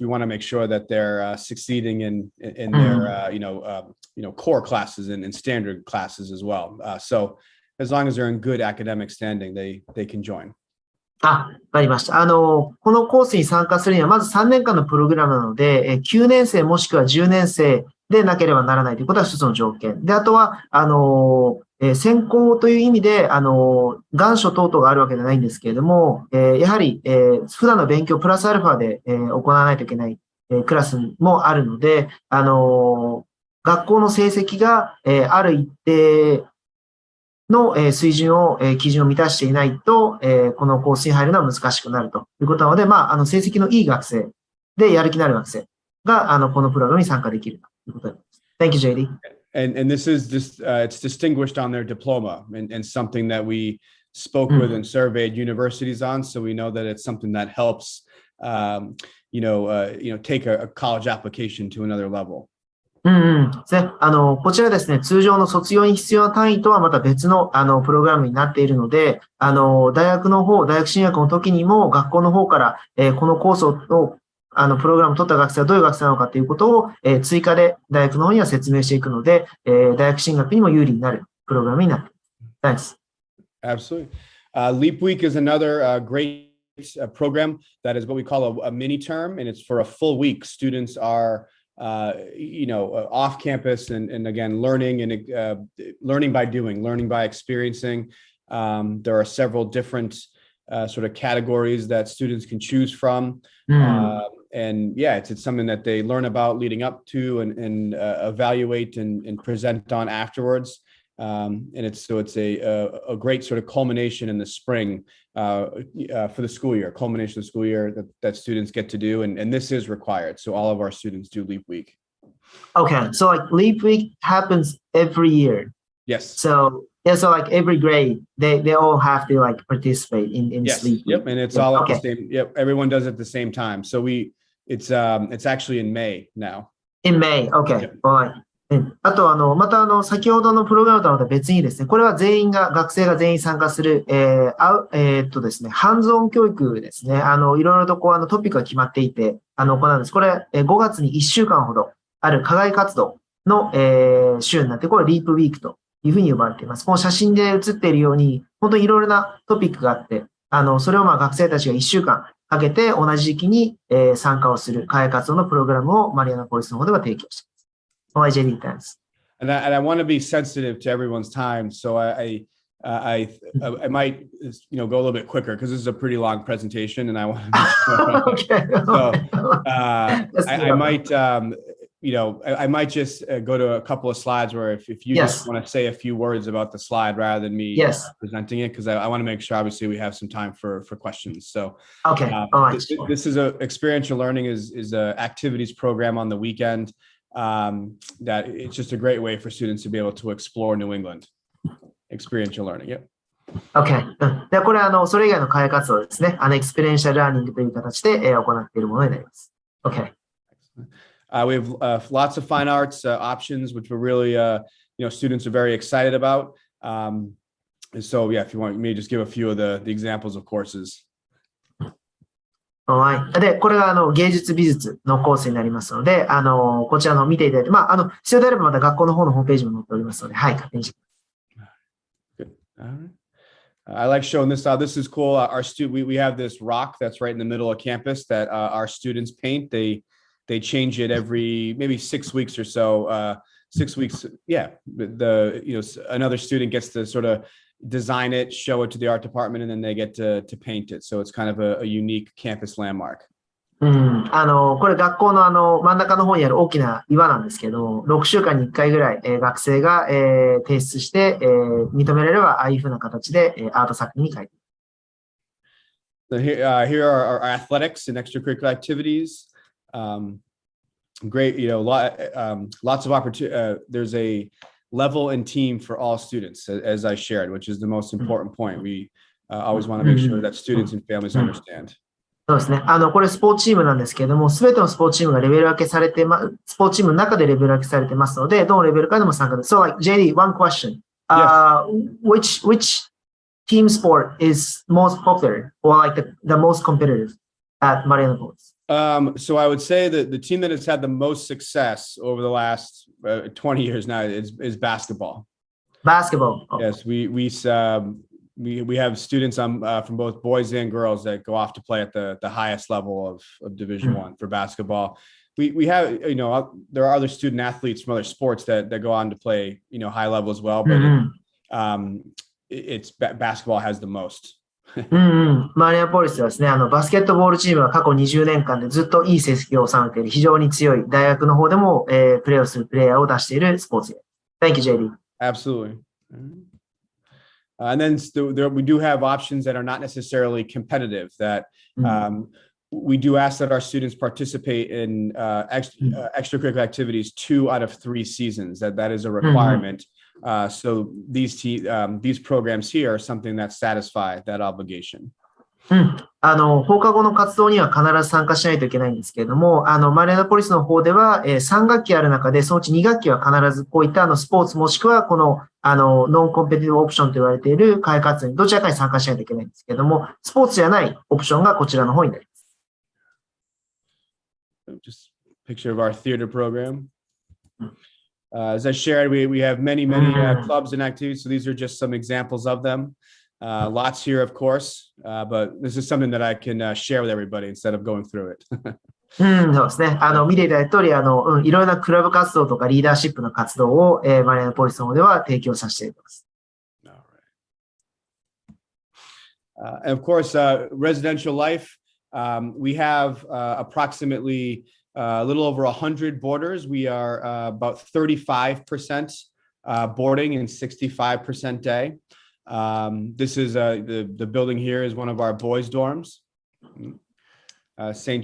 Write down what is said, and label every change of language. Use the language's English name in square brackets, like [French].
[English] We want to make sure that they're succeeding in their, core classes and standard classes as well. So as long as they're in good academic standing, they can join. [Japanese] わかりました。このコースに参加するには、まず3年間のプログラムなので、9年生もしくは10年生でなければならないということは一つの条件。で、あとは、専攻という意味で、願書等々があるわけではないんですけれども、やはり、普段の勉強プラスアルファで、行わないといけない、クラスもあるので、学校の成績が、ある一定の水準を、基準を満たしていないと、このコースに入るのは難しくなるということなので、成績のいい学生でやる気のある学生が、このプログラムに参加できるということです。 [English] Thank you, JD. And this is just, it's distinguished on their diploma and something that we spoke with and surveyed universities on. So we know that it's something that helps, take a college application to another level. [Japanese] こちらですね、通常の卒業に必要な単位とはまた別の、プログラムになっているので、大学進学の時にも学校の方から、このコースを、プログラムを取った学生はどういう学生なのかということを、追加で大学の方には説明していくので、大学進学にも有利になるプログラムになっています。 [English] Absolutely. Leap Week is another great program that is what we call a mini term, and it's for a full week. Students are off campus and again, learning by doing, learning by experiencing. There are several different sort of categories that students can choose from. It's something that they learn about leading up to and evaluate and present on afterwards. And it's a great sort of culmination in the spring for the school year, culmination of the school year that students get to do. And this is required. So all of our students do Leap Week. Okay. So like Leap Week happens every year. Yes. So like every grade, they all have to like participate in yes. Leap Week. Yep. And it's all at the same. Yep. Everyone does it at the same time. So it's actually in May now. In May. Okay. Yep. All right. [Japanese] あと、また先ほどのプログラムとはまた別にですね、これは学生が全員参加する、ですね、ハンズオン教育ですね。いろいろとトピックが決まっていて、行うんです。これ、5月に1週間ほどある課外活動の、週になって、これリープウィークというふうに呼ばれています。この写真で写っているように、本当にいろいろなトピックがあって、それを学生たちが1週間かけて同じ時期に、参加をする課外活動のプログラムをマリアナポリスの方では提供しています。 [English] JD, thanks. And I want to be sensitive to everyone's time, so I might go a little bit quicker because this is a pretty long presentation, and I want to. Okay. So I might I might just go to a couple of slides where if you Yes. just want to say a few words about the slide rather than me Yes. presenting it, because I want to make sure, obviously, we have some time for questions. So Okay. All right. this is experiential learning is a activities program on the weekend that it's just a great way for students to be able to explore New England. Experiential learning. Yep. OK。 [Japanese] で、これそれ以外の課外活動ですね。エクスペリエンシャルラーニングという形で、行っているものになります。 OK。 [English] We have lots of fine arts options, which we're really, students are very excited about. So, yeah, if you want me to just give a few of the examples of courses. Alright. [Japanese] で、これが芸術美術のコースになりますので、こちらの見ていただいて、必要であればまた学校の方のホームページも載っておりますので、はい、勝手にしてください。 [English] Good. All right. I like showing this out. This is cool. We have this rock that's right in the middle of campus that our students paint. They change it every maybe 6 weeks or so. 6 weeks. Yeah. Another student gets to sort of design it, show it to the art department, and then they get to paint it. So it's kind of a unique campus landmark. [Japanese] これ学校の真ん中の方にある大きな岩なんですけど、6週間に1回ぐらい、学生が、提出して、認められれば、ああいうふうな形で、アート作品に書いている。 [English] Here are our athletics and extracurricular activities. Great, lots of opportunity. There's a level and team for all students, as I shared, which is the most important point. We always want to make sure that students and families understand. [Japanese] そうですね。これスポーツチームなんですけれども、すべてのスポーツチームがレベル分けされて、スポーツチームの中でレベル分けされてますので、どのレベルからでも参加です。 [English] So, like, JD, one question. Which team sport is most popular or like the most competitive at Marianapolis? So I would say that the team that has had the most success over the last 20 years now is basketball. Basketball. Oh. Yes, we have students from both boys and girls that go off to play at the highest level of Division I for basketball. We have, there are other student athletes from other sports that go on to play, high level as well, but it's basketball has the most. [Japanese] マリアポリスはですね、バスケットボールチームは過去20年間でずっといい成績を収めている、非常に強い大学の方でも、プレーをするプレイヤーを出しているスポーツです。 [English] Thank you, JD. Absolutely. And then we do have options that are not necessarily competitive, that we do ask that our students participate in extracurricular activities 2 out of 3 seasons. That is a requirement. So these programs here are something that satisfy that obligation. [Japanese] 放課後の活動には必ず参加しないといけないんですけれども、マリアナポリスの方では、3学期ある中で、そのうち2学期は必ずこういったスポーツもしくはこの、ノンコンペティティブオプションと言われている開発にどちらかに参加しないといけないんですけれども、スポーツじゃないオプションがこちらの方になります。 [English] Just a picture of our theater program. As I shared, we have many clubs and activities. So these are just some examples of them. Lots here, of course, but this is something that I can share with everybody instead of going through it. [Japanese] そうですね。見ていただいた通り、いろいろなクラブ活動とかリーダーシップの活動を、マリアナポリスの方では提供させていただきます。 [English] And of course, residential life. We have approximately a little over 100 boarders. We are about 35% boarding and 65% day. This is the building here is one of our boys' dorms, St.